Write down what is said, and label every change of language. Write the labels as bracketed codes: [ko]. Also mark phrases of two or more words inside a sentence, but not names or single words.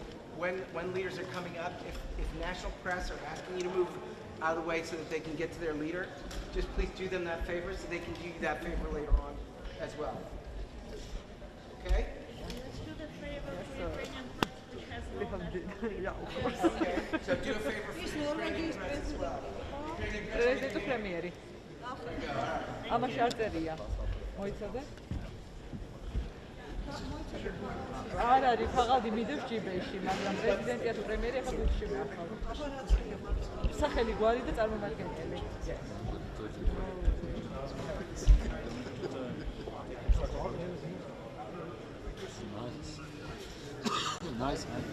[en] So when leaders are coming up, if national press are asking you to move out of the way so that they can get to their leader, just please do them that favor so they can do you that favor later on as well. Okay? Let's do the favor for Ukrainian which has Okay. So do a favor for the Ukrainian press as well. [ka] President Premieri. Amashi არ წერია. მოიცადე? არ არის, ფაღადი მიდევს ჯიბეში, მაგრამ პრეზიდენტია თუ პრემიერი ახლა გულში მახავს. სახელი გვარი და წარმომადგენელი. [en] Nice.